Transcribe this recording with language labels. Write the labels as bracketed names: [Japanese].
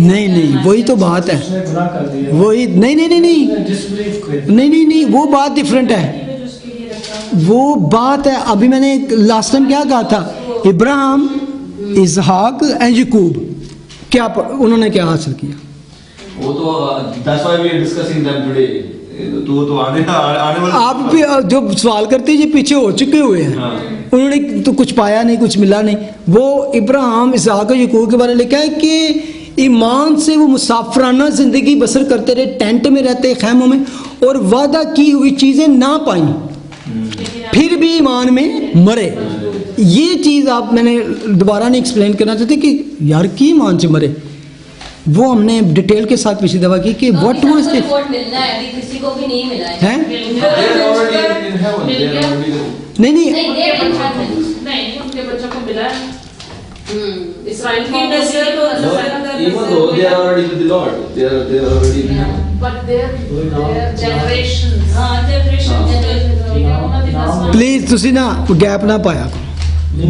[Hindi] नहीं वही तो बात है, उसने गुनाह कर दिया, वही नहीं वो बात डिफरेंट है, वो बात है। अभी मैंने लास्ट टाइम क्या कहा था, इब्राहिम, इसहाक एंड याकूब, क्या उन्होंने क्या हासिल किया? वो तो [English] that's why we are discussing them today. [Hindi] तो आने वाला आप भी जो सवाल करते हैं ये पीछे हो चुके हुए हैं, हाँ। उन्होंने तो कुछ पाया नहीं, कुछ मिला नहीं। वो इब्राहिम, इसहाक और याकूब के बारे में लिखा है कि ईमान से वो मुसाफराना ज़िंदगी बसर करते रहे, टेंट में रहते, खैमों में, और वादा की हुई चीज़ें ना पाई, फिर भी ईमान में मरे। ये चीज़ आप मैंने दोबारा नहीं एक्सप्लेन करना चाहते कि यार की ईमान से मरे, वो हमने डिटेल के साथ पिछली दफा की कि व्हाट वाज दिस रिपोर्ट मिलना है, अभी किसी को भी नहीं मिला है। हैं? [English] They are already in heaven. They are already. [Hindi] नहीं नहीं नहीं, [English] they are in heaven. [Hindi] नहीं, उनके बच्चों को मिला है। इसराइल की नस्ल तो [English] Even though they are already with the Lord, they are already in heaven. but their generations [Hindi] हाँ, generation. [Punjabi] प्लीज ਤੁਸੀਂ ਨਾ ਗੈਪ ਨਾ ਪਾਇਆ ਕਰੋ।